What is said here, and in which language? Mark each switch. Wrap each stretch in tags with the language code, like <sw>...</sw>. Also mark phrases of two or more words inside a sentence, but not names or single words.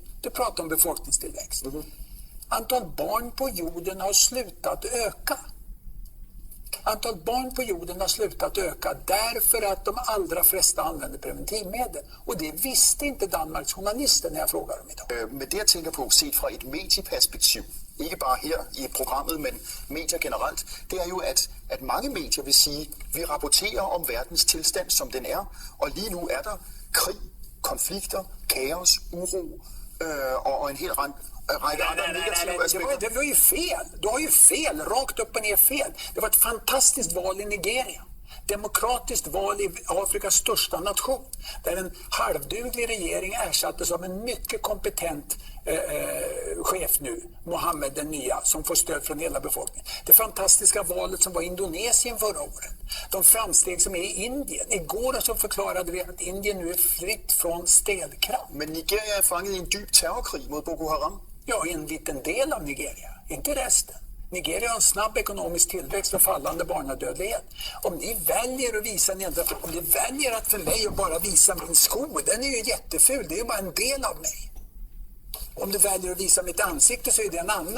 <sv>Du pratar om befolkningstillväxt. Antal barn på jorden har slutat öka. Antalet barn på jorden har slutat öka därför att de allra flesta använder preventivmedel. Och det visste inte Danmarks journalister när jag frågar dem idag.</sv> <da>Men det jeg tænker på, set fra et medieperspektiv, ikke bare her i programmet, men medier generelt, det er jo, at mange medier vil sige, vi rapporterer om verdens tilstand, som den er, og lige nu er der krig, konflikter, kaos, uro og en hel række</da> <sv>andra negativa aspekter. Det var ju fel. Du har ju fel, rakt upp och ner fel. Det var ett fantastiskt val i Nigeria. Demokratiskt val i Afrikas största nation. Där en halvduglig regering ersattes av en mycket kompetent chef nu, Mohammed den nya, som får stöd från hela befolkningen. Det fantastiska valet som var i Indonesien förra året. De framsteg som är i Indien. Igår så förklarade vi att Indien nu är fritt från städkraft.</sv> <da>Men Nigeria är fanget i en dyb terrorkrig mot Boko Haram.</da> <sv>Ja, en liten del av Nigeria, inte resten. Nigeria har en snabb ekonomisk tillväxt och fallande barnadödlighet. Om ni väljer att visa om ni väljer att för mig att bara visa min sko, den är ju jätteful, det är ju bara en del av mig. Om du väljer att visa mitt ansikte så är det en annan.</sv>